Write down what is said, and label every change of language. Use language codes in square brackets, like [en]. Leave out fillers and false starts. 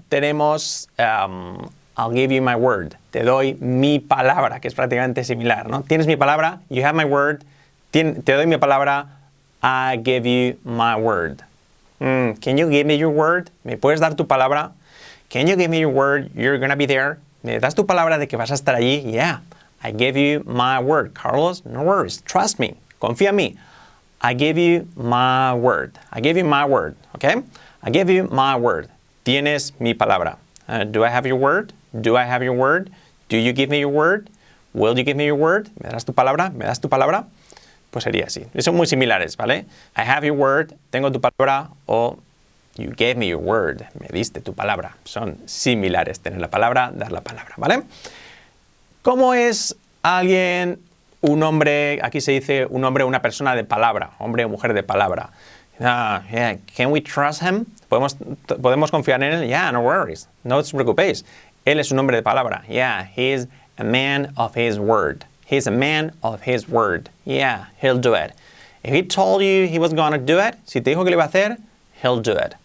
[en] Tenemos I'll give you my word. [es] Te doy mi palabra, que es prácticamente similar, ¿no? Tienes mi palabra, [en] you have my word. [es] Te doy mi palabra, [en] I give you my word. Can you give me your word? [es] ¿Me puedes dar tu palabra? [en] Can you give me your word? You're gonna be there. [es] ¿Me das tu palabra de que vas a estar allí? [en] Yeah. I give you my word. Carlos, no worries. Trust me. [es] Confía en mí. [en] I give you my word. I give you my word. Okay? I give you my word. [es] Tienes mi palabra. [en] Do I have your word? Do I have your word? Do you give me your word? Will you give me your word? [es] ¿Me das tu palabra? ¿Me das tu palabra? Pues sería así. Son muy similares, ¿vale? [en] I have your word, [es] tengo tu palabra, [en] o you gave me your word, [es] me diste tu palabra. Son similares, tener la palabra, dar la palabra, ¿vale? ¿Cómo es alguien, un hombre, aquí se dice un hombre o una persona de palabra, hombre o mujer de palabra? [en] Yeah. Can we trust him? [es] ¿Podemos confiar en él? [en] Yeah, no worries. [es] No os preocupéis. Él es un hombre de palabra. [en] Yeah, he's a man of his word. He's a man of his word. Yeah, he'll do it. If he told you he was going to do it, [es] si te dijo que lo iba a hacer, [en] he'll do it.